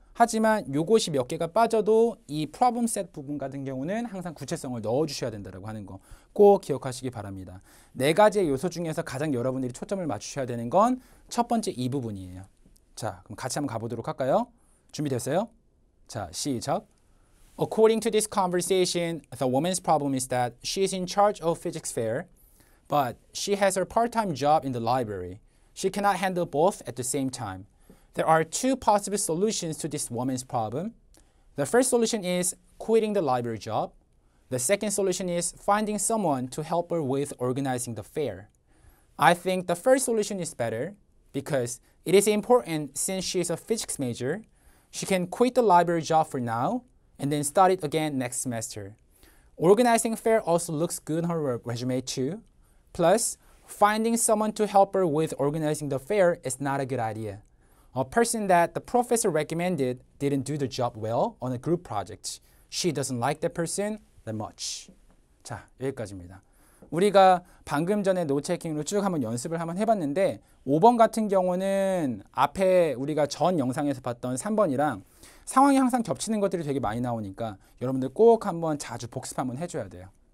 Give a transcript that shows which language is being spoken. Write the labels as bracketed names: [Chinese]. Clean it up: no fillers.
[Korean] 하지만 요것이 몇 개가 빠져도 이 problem set 부분 같은 경우는 항상 구체성을 넣어주셔야 된다고 하는 거 꼭 기억하시기 바랍니다. 네 가지의 요소 중에서 가장 여러분들이 초점을 맞추셔야 되는 건 첫 번째 이 부분이에요. 자, 그럼 같이 한번 가보도록 할까요? 준비됐어요? 자, 시작. [English] According to this conversation, the woman's problem is that she is in charge of physics fair, but she has her part-time job in the library. She cannot handle both at the same time. There are two possible solutions to this woman's problem. The first solution is quitting the library job. The second solution is finding someone to help her with organizing the fair. I think the first solution is better because it is important since she is a physics major. She can quit the library job for now and then start it again next semester. Organizing fair also looks good on her resume too. Plus, finding someone to help her with organizing the fair is not a good idea. A person that the professor recommended didn't do the job well on a group project. She doesn't like that person that much. [Korean] 자, 여기까지입니다. 우리가 방금 전에 노트테이킹으로 쭉 한번 연습을 한번 해봤는데 5번 같은 경우는 앞에 우리가 전 영상에서 봤던 3번이랑 상황이 항상 겹치는 것들이 되게 많이 나오니까 여러분들 꼭 한번 자주 복습 한번 해줘야 돼요.